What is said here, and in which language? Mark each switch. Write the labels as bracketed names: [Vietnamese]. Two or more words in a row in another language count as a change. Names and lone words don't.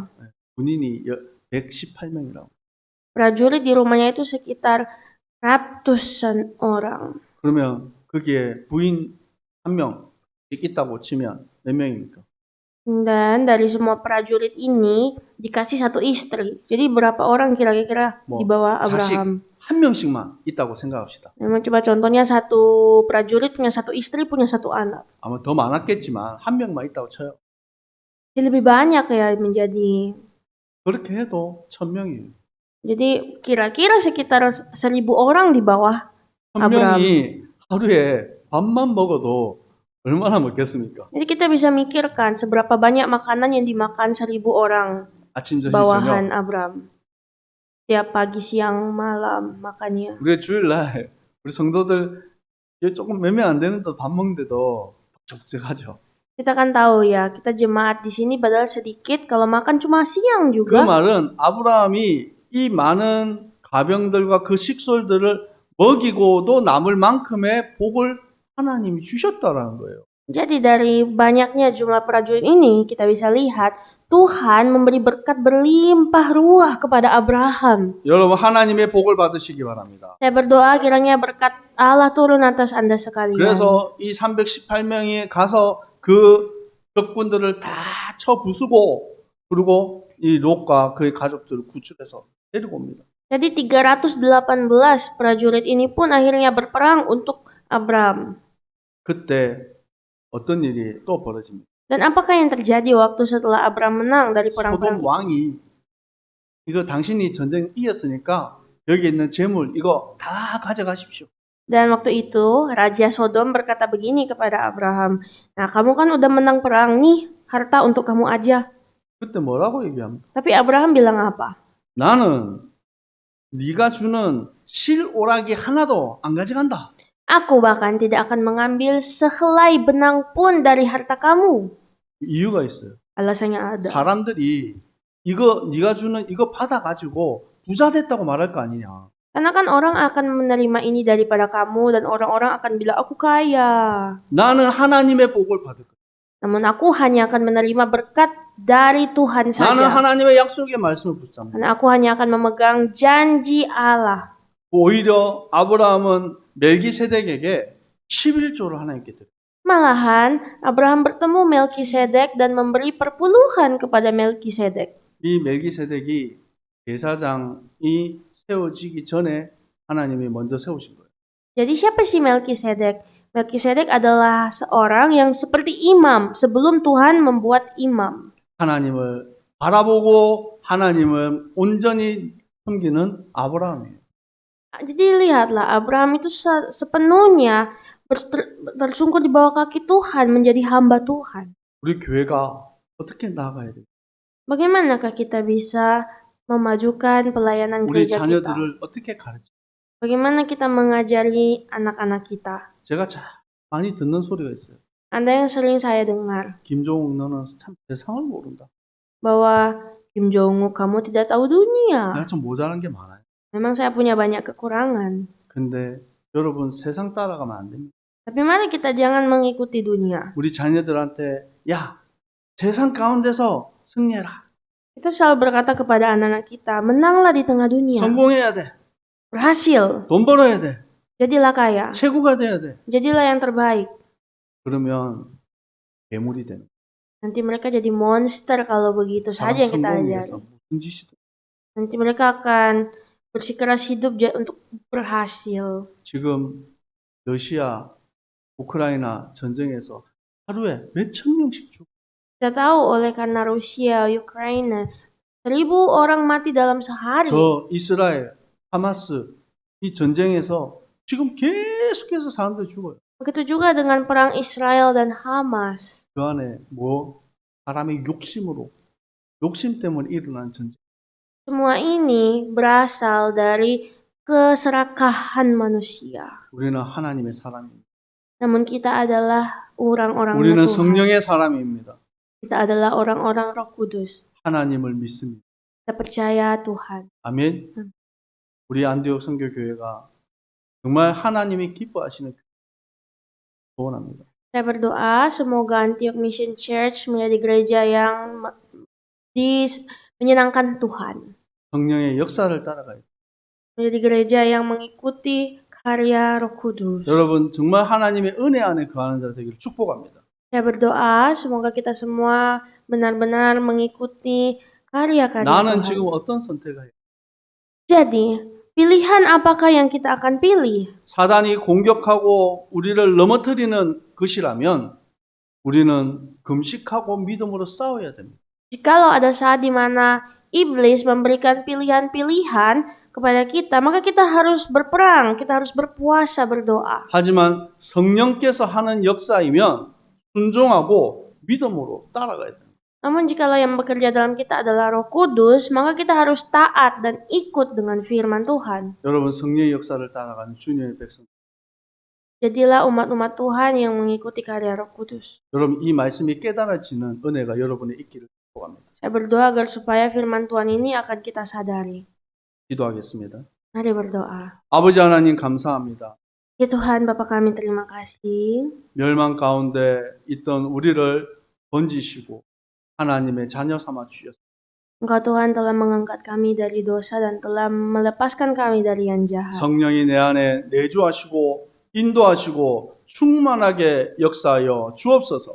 [Korean] 군인이 118명이라고. [Indonesian] Prajurit di rumahnya itu sekitar ratusan orang. [Korean] 그러면 거기에 부인 한 명씩 있다고 치면 몇 명입니까? [Indonesian] Dan dari semua prajurit ini dikasih satu istri. Jadi berapa orang kira-kira di bawah Abraham? [Korean] 한 명씩만 있다고 생각합시다. [Indonesian] Memang coba contohnya satu prajurit punya satu istri, punya satu anak. [Korean] 아마 더 많았겠지만 한 명만 있다고 쳐요. [Indonesian] Jadi lebih banyak ya menjadi. [Korean] 그렇게 해도 1000명이에요. [Indonesian] Jadi kira-kira sekitar 1000 orang di bawah Abraham. [Korean] 1000명이 하루에 밥만 먹어도 얼마나 먹겠습니까? [Indonesian] Jadi kita bisa mikirkan seberapa banyak makanan yang dimakan 1000 orang [Korean] 아침 저녁 [Indonesian] bawahan [Korean] 저녁. [Indonesian] Abraham. Tiap pagi, siang, malam makannya. [Korean] 우리 주일날 우리 성도들 조금 몇명 안 되는데 밥 먹는데도 적적하죠. [Indonesian] Kita kan tahu ya, kita jemaat di sini padahal sedikit, kalau makan cuma siang [Korean] 그 [Indonesian] juga. [Korean] 말은 아브라함이 이 많은 가병들과 그 식솔들을 먹이고도 남을 만큼의 복을 하나님이 주셨다라는 거예요. [Indonesian] Jadi dari banyaknya jumlah prajurit ini kita bisa lihat Tuhan memberi berkat berlimpah ruah kepada Abraham. [Korean] 여러분 하나님의 복을 받으시기 바랍니다. [Indonesian] Saya berdoa kiranya berkat Allah turun atas Anda sekalian. [Korean] 그래서 이 318명이 가서 그 적군들을 다 쳐 부수고 그리고 이 롯과 그의 가족들을 구출해서 데리고 옵니다. [Indonesian] Jadi 318 prajurit ini pun akhirnya berperang untuk Abram. 그때 어떤 일이 또 벌어집니다. Dan apakah yang terjadi waktu setelah Abram menang dari perang-perang [Korean] 소돔 [Indonesian] itu? [Korean] 왕이 이거 당신이 전쟁 이겼으니까 여기 있는 재물 이거 다 가져가십시오. [Indonesian] Dan waktu itu Raja Sodom berkata begini kepada Abraham, "Nah, kamu kan udah menang perang nih, harta untuk kamu aja." [Korean] 그때 뭐라고 얘기합니까? [Indonesian] Tapi Abraham bilang apa? [Korean] 나는 네가 주는 실오라기 하나도 안 가져간다. [Indonesian] Aku bahkan tidak akan mengambil sehelai benang pun dari harta kamu. [Korean] 이유가 있어요. [Indonesian] Alasannya ada. [Korean] 사람들이 이거 네가 주는 이거 받아가지고 부자 됐다고 말할 거 아니냐. [Indonesian] Karena kan orang akan menerima ini daripada kamu dan orang-orang akan bilang aku kaya. [Korean] 나는 하나님의 복을 받을 거야. [Indonesian] Namun aku hanya akan menerima berkat dari Tuhan [Korean] 나는 [Indonesian] saja. [Korean] 하나님의 약속의 말씀을 붙잡는다. [Indonesian] Karena aku hanya akan memegang janji Allah. [Korean] 오히려 아브라함은 멜기세덱에게 11조를 하나님께 드려요. [Indonesian] Malahan Abraham bertemu Melkisedek dan memberi perpuluhan kepada Melkisedek. [Korean] 이 멜기세덱이 제사장이 세워지기 전에 하나님이 먼저 세우신 거예요. [Indonesian] Jadi siapa sih Melkisedek? Melkisedek adalah seorang yang seperti imam sebelum Tuhan membuat imam. [Korean] 하나님을 바라보고 하나님을 온전히 섬기는 아브라함이에요. [Indonesian] Jadi lihatlah Abraham itu sepenuhnya tersungkur di bawah kaki Tuhan, menjadi hamba Tuhan. [Korean] 우리 교회가 어떻게 나아가야 돼요? [Indonesian] Bagaimanakah kita bisa memajukan pelayanan [Korean] 우리 [Indonesian] gereja kita? [Korean] 자녀들을 어떻게 가르쳐? [Indonesian] Bagaimana kita mengajari anak-anak kita? 제가 많이 듣는 소리가 있어요. Ada yang sering saya dengar [Korean] 김종욱 너는 참 세상을 모른다. [Indonesian] bahwa Kim Jong-un, kamu tidak tahu dunia. [Korean] 내가 좀 모자란 게 많아요. [Indonesian] Memang saya punya banyak kekurangan. [Korean] 근데 여러분 세상 따라가면 안 됩니다. [Indonesian] Tapi mari kita jangan mengikuti dunia. [Korean] 우리 자녀들한테 야 세상 가운데서 승리해라. [Indonesian] Kita selalu berkata kepada anak-anak kita, menanglah di tengah dunia. [Korean] 성공해야 돼. [Indonesian] Berhasil. [Korean] 돈 벌어야 돼. [Indonesian] Jadilah kaya. [Korean] 최고가 돼야 돼. [Indonesian] Jadilah yang terbaik. [Korean] 그러면 괴물이 되는. [Indonesian] Nanti mereka jadi monster kalau begitu saja [Korean] 사람 [Indonesian] yang kita [Korean] 성공을 [Indonesian] ajari. [Korean] 위해서 무슨 짓이든. [Indonesian] Nanti mereka akan bersikeras hidup untuk berhasil. [Korean] 지금 러시아, 우크라이나 전쟁에서 하루에 몇천 명씩 죽어. [Indonesian] Kita tahu oleh karena Rusia, Ukraina, 1.000 orang mati dalam sehari. [Korean] 저 이스라엘, 하마스 이 전쟁에서 지금 계속해서 사람들이 죽어요. [Indonesian] Begitu juga dengan perang Israel dan Hamas. [Korean] 그 안에 뭐 사람의 욕심으로 욕심 때문에 일어난 전쟁. [Indonesian] Semua ini berasal dari keserakahan manusia. [Korean] 우리는 하나님의 사람입니다. [Indonesian] Namun kita adalah orang-orang [Korean] 우리는 [Indonesian] Tuhan. [Korean] 성령의 사람입니다. [Indonesian] Kita adalah orang-orang Roh Kudus. [Korean] 하나님을 믿습니다. [Indonesian] Kita percaya Tuhan. [Korean] 아멘. 우리 안디옥 선교교회가 정말 하나님이 기뻐하시는 소원합니다. [Indonesian] Saya berdoa semoga Antioch Mission Church menjadi gereja yang menyenangkan Tuhan. [Korean] 성령의 역사를 따라가요. [Indonesian] Menjadi gereja yang mengikuti karya Roh Kudus. [Korean] 여러분 정말 하나님의 은혜 안에 거하는 자 되기를 축복합니다. [Indonesian] Saya berdoa semoga kita semua benar-benar mengikuti karya-karya [Korean] 나는 [Indonesian] Tuhan. [Korean] 지금 어떤 선택을 해요? [Indonesian] Jadi, pilihan apakah yang kita akan pilih? [Korean] 사단이 공격하고 우리를 넘어뜨리는 것이라면 우리는 금식하고 믿음으로 싸워야 됩니다. [Indonesian] Jikalau ada saat di mana iblis memberikan pilihan-pilihan kepada kita, maka kita harus berperang, kita harus berpuasa, berdoa. [Korean] 하지만 성령께서 하는 역사이면 순종하고 믿음으로 따라가야 됩니다. [Indonesian] Namun jikalau yang bekerja dalam kita adalah Roh Kudus, maka kita harus taat dan ikut dengan firman Tuhan. [Korean] 여러분 성령의 역사를 따라가는 주님의 백성. [Indonesian] Jadilah umat-umat Tuhan yang mengikuti karya Roh Kudus. [Korean] 여러분 이 말씀이 깨달아지는 은혜가 여러분의 있기를 축복합니다. [Indonesian] Saya berdoa agar supaya firman Tuhan ini akan kita sadari. [Korean] 기도하겠습니다. [Indonesian] Mari berdoa. [Korean] 아버지 하나님 감사합니다. [Indonesian] Ya Tuhan, Bapa kami terima kasih. [Korean] 멸망 가운데 있던 우리를 건지시고 하나님의 자녀 삼아 주셨습니다. [Indonesian] Engkau Tuhan telah mengangkat kami dari dosa dan telah melepaskan kami dari yang jahat. [Korean] 성령이 내 안에 내주하시고 인도하시고 충만하게 역사하여 주옵소서.